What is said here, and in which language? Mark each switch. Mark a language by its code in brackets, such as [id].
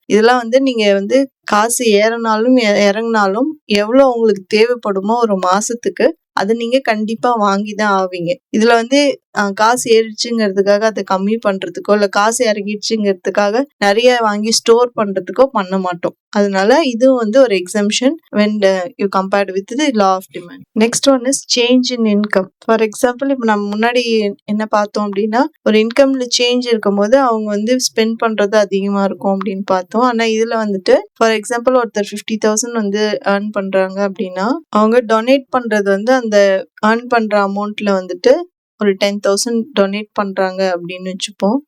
[ta] இதெல்லாம் வந்து நீங்க வந்து காசு ஏறினாலும் இறங்கினாலும் எவ்வளோ உங்களுக்கு தேவைப்படுமோ ஒரு மாசத்துக்கு அதை நீங்க கண்டிப்பா வாங்கிதான் ஆவீங்க. இதுல வந்து காசு ஏறிடுச்சுங்கிறதுக்காக அதை கம்மி பண்றதுக்கோ இல்ல காசு இறங்கிடுச்சுங்கிறதுக்காக நிறைய வாங்கி ஸ்டோர் பண்றதுக்கோ பண்ண மாட்டோம். அதனால இதுவும் வந்து ஒரு exemption [en] when you compared with the law of demand. Next one is change in income. [ta] For example, இப்போ நம்ம முன்னாடி என்ன பார்த்தோம் அப்படின்னா ஒரு இன்கம்ல சேஞ்ச் இருக்கும்போது அவங்க வந்து ஸ்பெண்ட் பண்றது அதிகமா இருக்கும் அப்படின்னு பார்த்தோம். ஆனா இதுல வந்துட்டு ஃபார் எக்ஸாம்பிள் ஒருத்தர் 50,000 வந்து ஏர்ன் பண்றாங்க அப்படின்னா அவங்க டொனேட் பண்றது வந்து அந்த ஏர்ன் பண்ற அமௌண்ட்ல வந்துட்டு ஒரு 10,000 டொனேட் பண்றாங்க அப்படின்னு வச்சுப்போம்.